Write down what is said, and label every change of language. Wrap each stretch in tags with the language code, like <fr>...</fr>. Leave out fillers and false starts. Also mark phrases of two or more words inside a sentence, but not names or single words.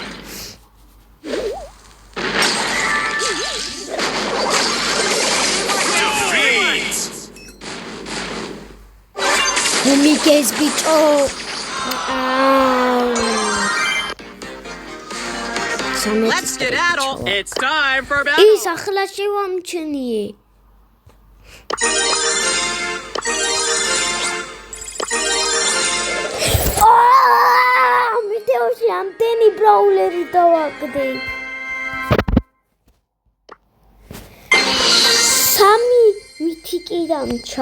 <en>Miguel's beach. Oh. Let's skedaddle. It's time for battle.</en> <ka>ის ახლა შევამჩნიე. მითეოში ამდენი ბრაულერი დავაგდე. სამი მითიკი დამჩა.</ka>